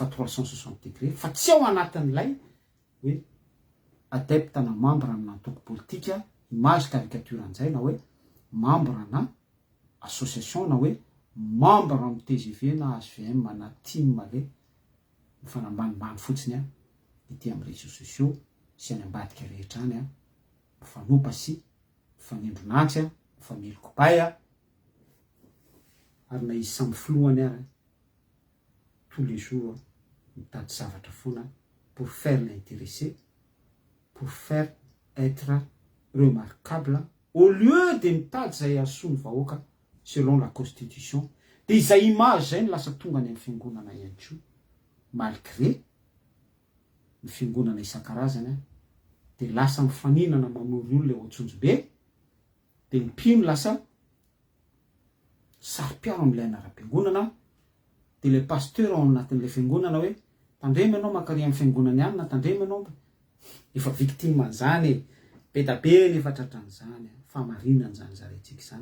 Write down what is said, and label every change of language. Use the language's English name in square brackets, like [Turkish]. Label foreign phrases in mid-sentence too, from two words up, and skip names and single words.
[Malagasy] 360 degré fa tsy ao anatin'ilay hoe adepte na membre na antoko politika [French] image caricature [Malagasy] an'izay na hoe membre na association na hoe membre amin'ny TGV na HVM na team le mifanambanimbany fotsiny ity amin'ny [French] réseaux sociaux [Malagasy] sy any ambadika rehetra any mifanopa sy mifanendronatsy mifamelokopay ary na izy samby filohany ary [French] tous les jours [Malagasy] mitady zavatra foana [French] pour faire l'intéressé pour faire être remarquable au lieu de [Malagasy] mitady zay asoa ny vahoaka [French] selon la constitution. [Malagasy] De izay image zay ny lasa tonga any amin'ny fiangonana ihany ko, malgré ny fiangonana isan-karazany de lasa mifaninana mamory olona eo Antsonjobe, de ny mpino lasa sary-piaro amin'ilay anaram-piangonana, de [French] le pasteur [Malagasy] ao anatin'ilay fiangonana hoe tandremo ianao makary amin'ny fiangonana ihany na tandremo ianao efa victime an'izany be da be nefa tratran'izany famarinana zany zarentsika zany.